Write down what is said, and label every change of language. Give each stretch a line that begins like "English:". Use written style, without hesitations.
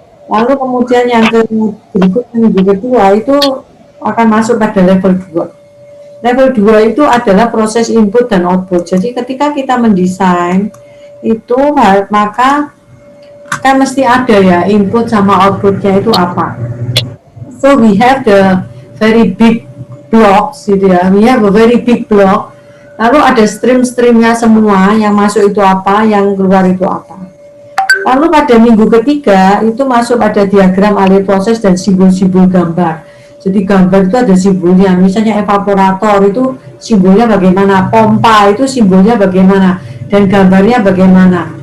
Indonesian: Lalu kemudian yang berikutnya minggu kedua itu akan masuk pada level 2. Level 2 itu adalah proses input dan output. Jadi ketika kita mendesain itu maka kan mesti ada ya input sama outputnya itu apa.
English: So we have the very big blocks
Indonesian: gitu ya.
English: We have a very big block
Indonesian: Lalu ada stream-streamnya semua, yang masuk itu apa, yang keluar itu apa. Lalu pada minggu ketiga itu masuk pada diagram alih proses dan simbol-simbol gambar. Jadi gambar itu ada simbolnya, misalnya evaporator itu simbolnya bagaimana, pompa itu simbolnya bagaimana, dan gambarnya bagaimana.